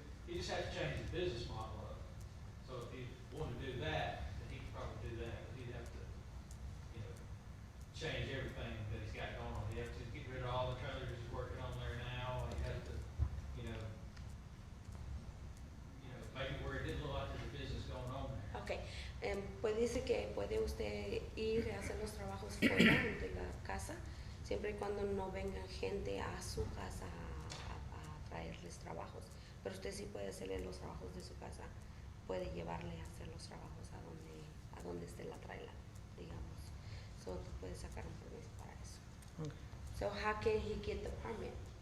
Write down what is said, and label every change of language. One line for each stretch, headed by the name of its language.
English: he just has to change his business model up. So if he wanted to do that, then he could probably do that, but he'd have to, you know, change everything that he's got going on. He'd have to get rid of all the trailers he's working on there now, and he'd have to, you know, make it where it didn't look like there's a business going on there.
Spanish: Okay, pues dice que puede usted ir a hacer los trabajos fuera de la casa, siempre y cuando no venga gente a su casa a traerles trabajos. Pero usted sí puede hacerle los trabajos de su casa, puede llevarle a hacer los trabajos a donde esté la traila, digamos. So, puede sacar un permiso para eso.
English: Okay. So how can he get the permit?